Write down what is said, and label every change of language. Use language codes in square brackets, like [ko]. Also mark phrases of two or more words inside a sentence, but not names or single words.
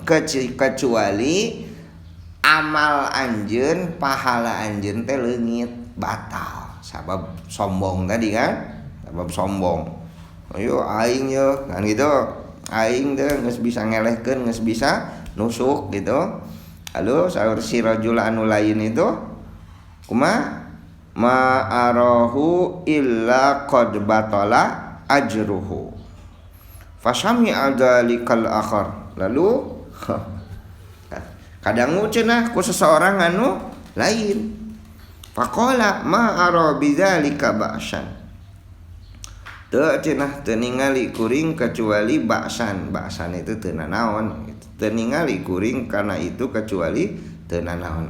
[su] Kecuali amal anjeun, pahala anjeun teh leungit batal. Sabab sombong tadi kan? Sabab sombong. Ayo aing ye kan gitu. Aing teh geus bisa ngelehkeun, geus bisa nusuk gitu. Lalu saur si rajul anu lain itu kumaha? [ar] ما أراه إلا قد بطل أجره. فسمع ذلك الآخر. [su] Lalu kadang cenah ku seseorang anu lain. [ar] فقال ما أرى بذلك بأسا. [su] Teu cenah teu ningali kuring kecuali ba'san. Ba'san itu teu nanaon. Teu ningali kuring kana itu kecuali teu nanaon.